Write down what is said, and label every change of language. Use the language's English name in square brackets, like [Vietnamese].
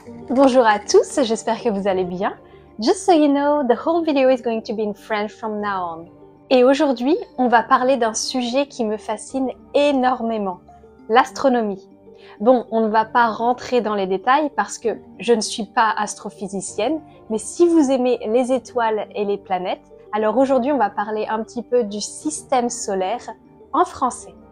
[French] Bonjour à tous, j'espère que vous allez bien. [English] Just so you know, the whole video is going to be in French from now on. [French] Et aujourd'hui, on va parler d'un sujet qui me fascine énormément, l'astronomie. Bon, on ne va pas rentrer dans les détails parce que je ne suis pas astrophysicienne, mais si vous aimez les étoiles et les planètes, alors aujourd'hui on va parler un petit peu du système solaire en français.